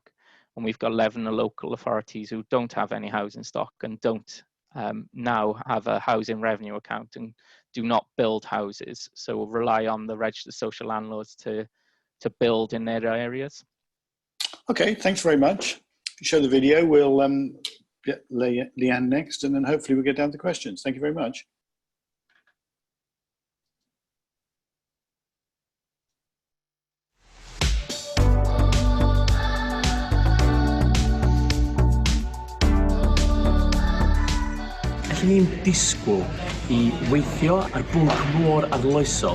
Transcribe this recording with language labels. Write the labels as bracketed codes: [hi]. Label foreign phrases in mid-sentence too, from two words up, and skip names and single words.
[cy] And we've got 11 local authorities who don't have any housing stock and don't now have a housing revenue account and do not build houses. So we'll rely on the registered social landlords to build in their areas. Okay, thanks very much. Show the video. We'll get Leanne next, and then hopefully we'll get down to questions. Thank you very much. Allwn ni'n disgwyl I weithio ar bwnc môr arloesol.